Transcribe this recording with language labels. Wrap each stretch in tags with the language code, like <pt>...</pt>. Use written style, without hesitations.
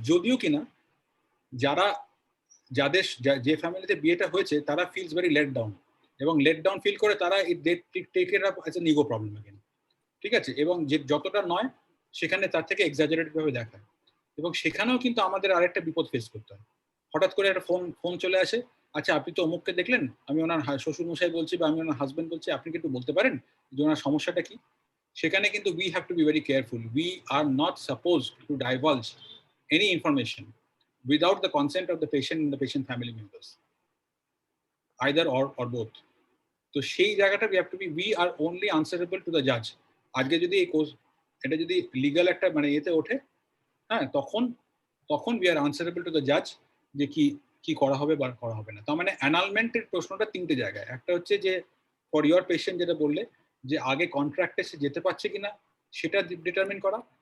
<bn>যদিও কিনা যাদের যে ফ্যামিলিতে বিয়েটা হয়েছে তারা ফিলস ভেরি লেট ডাউন, এবং লেট ডাউন ফিল করে তারা</bn> <en>take it up as a ego problem again,</en> <bn>ঠিক আছে, এবং যে যতটা নয় সেখানে তার থেকে এক্সাজারেটেড ভাবে দেখায়। এবং সেখানেও কিন্তু আমাদের আরেকটা বিপদ ফেস করতে হয়। হঠাৎ করে একটা ফোন চলে আসে, আচ্ছা আপনি তো অমুককে দেখলেন, আমি ওনার শ্বশুর মশাই বলছি বা আমি ওনার হাজবেন্ড বলছি, আপনি কি একটু বলতে পারেন যে ওনার সমস্যাটা কি? সেখানে কিন্তু</bn> <en>We have to be very careful. We are not suppose to divulge any information without the consent of the patient and the patient family members, either or both.</en> <bn>তো সেই জায়গাটা</bn> <en>we are only answerable to the judge.</en> <bn>আজকে যদি এটা যদি legal একটা মানে এতে ওঠে, হ্যাঁ, তখন</bn> <en>we are answerable to the judge</en> <bn>যে কি করা হবে বা করা হবে না। তার মানে অ্যানালমেন্টের প্রশ্নটা তিনটে জায়গায়। একটা হচ্ছে যে</bn> <en>for your patient</en> <bn>যেটা বললে যে আগে কন্ট্রাক্টে সে যেতে পারছে কিনা সেটা ডিটারমিন করা।</bn>